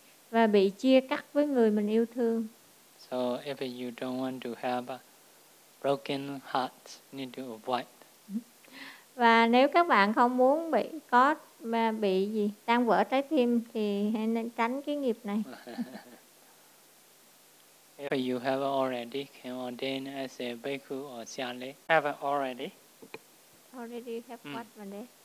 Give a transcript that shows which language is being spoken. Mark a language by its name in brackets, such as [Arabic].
[Vietnamese] Và bị chia cắt với người mình yêu thương. [English] So if you don't want to have a broken heart, need to avoid. [Vietnamese] Và nếu các bạn không muốn bị có mà bị gì tan vỡ trái tim thì hãy nên tránh cái nghiệp này. [English] If you have already been ordained as a bhikkhu or sannyasi, have already? Already have what, Mande?